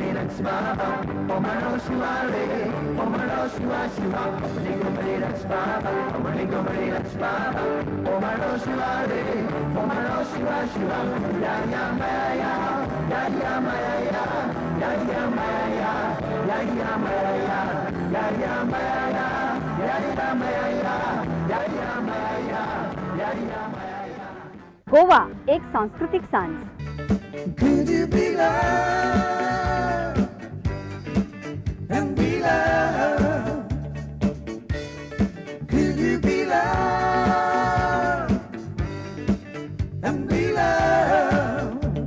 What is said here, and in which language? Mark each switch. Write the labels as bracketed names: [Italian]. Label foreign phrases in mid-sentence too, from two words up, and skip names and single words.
[Sanskrit] बाबा, ॐ नमो शिवाय, ॐ नमो शिवाय शिव, ॐ बाबा, ॐ बाबा, ॐ नमो शिवाय, ॐ नमो शिवाय शिव, Ya Ya Maya, Ya Ya Maya, Ya Ya Maya, Ya Ya Maya, Ya Ya Maya, Ya Ya Maya, Ya Ya Maya, Ya Ya Maya. [Konkani] गोवा एक सांस्कृतिक सांज. [English] Could you be loved and be loved? Could you be loved and be loved?